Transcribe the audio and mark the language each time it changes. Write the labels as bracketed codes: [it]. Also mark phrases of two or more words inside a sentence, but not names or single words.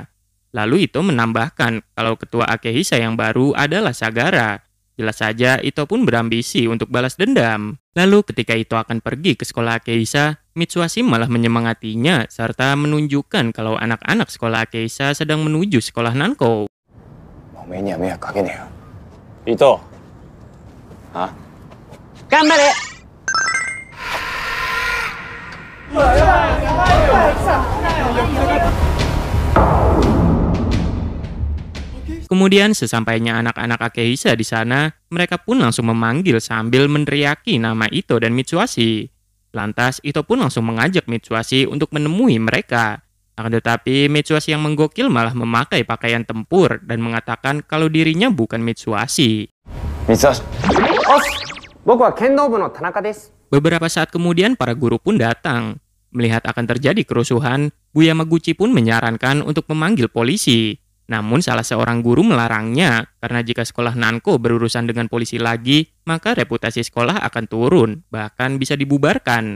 [id] Lalu Ito menambahkan kalau ketua Akehisa yang baru adalah Sagara. Jelas saja Ito pun berambisi untuk balas dendam. Lalu ketika Ito akan pergi ke sekolah Akehisa, Mitsuhashi malah menyemangatinya serta menunjukkan kalau anak-anak sekolah Akehisa sedang menuju sekolah Nanko. [ja] お前には迷惑かけねえよ。伊藤。あ？頑張れ。 [id] Kemudian sesampainya anak-anak Akehisa di sana, mereka pun langsung memanggil sambil meneriaki nama Ito dan Mitsuhashi. Lantas Ito pun langsung mengajak Mitsuhashi untuk menemui mereka. Akan tetapi Mitsuhashi yang menggokil malah memakai pakaian tempur dan mengatakan kalau dirinya bukan Mitsuhashi. Mitsuhashi. [ja] 僕は剣道部の田中です. [id] Beberapa saat kemudian para guru pun datang. Melihat akan terjadi kerusuhan, Bu Yamaguchi pun menyarankan untuk memanggil polisi. Namun salah seorang guru melarangnya karena jika sekolah Nanko berurusan dengan polisi lagi, maka reputasi sekolah akan turun, bahkan bisa dibubarkan.